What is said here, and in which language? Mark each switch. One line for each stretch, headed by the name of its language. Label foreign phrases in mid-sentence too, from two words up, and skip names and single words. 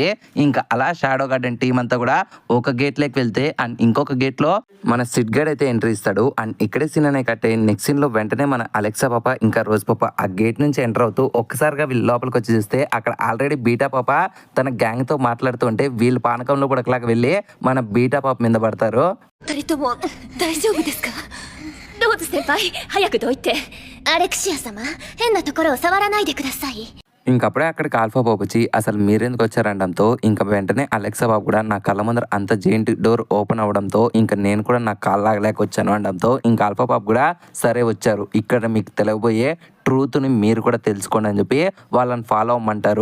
Telugu: ఇంకా అలా షాడో గార్డెన్ టీం అంతా కూడా ఒక గేట్ లోకి వెళ్తే అండ్ ఇంకొక గేట్ లో మన సిడ్ గడ్ అయితే ఎంట్రీ ఇస్తాడు. అండ్ ఇక్కడే సీన్ అనే కట్టే
English: next scene
Telugu: లో వెంటనే మన అలెక్సా పాప ఇంకా రోజ్ పాప ఆ గేట్ నుంచి ఎంటర్ అవుతూ ఒక్కసారిగా వీళ్ళు లోపలికి వచ్చి చూస్తే అక్కడ ఆల్రెడీ బీటా పాప తన గ్యాంగ్ తో మాట్లాడుతూ ఉంటే వీళ్ళు పానకంలో కూడా అట్లాగా వెళ్ళి మన బీటా పాప మీద పడతారు.
Japanese: 二人とも大丈夫ですか？ローズ先輩、早くどいて。アレクシア様、変なところを触らないでください。
Telugu: ఇంకప్పుడే అక్కడికి ఆల్ఫా బాబు వచ్చి అసలు మీరెందుకు వచ్చారనడంతో ఇంకా వెంటనే అలెక్సా బాబు కూడా నా కళ్ళ ముందర అంత
English: giant door open
Telugu: అవ్వడంతో ఇంకా నేను కూడా నా కాళ్ళలాగలేక వచ్చాను అనడంతో ఇంకా ఆల్ఫా బాబు కూడా సరే వచ్చారు, ఇక్కడ మీకు తెలియబోయే ట్రూత్ని మీరు కూడా తెలుసుకోండి అని చెప్పి వాళ్ళని ఫాలో అవ్వమంటారు.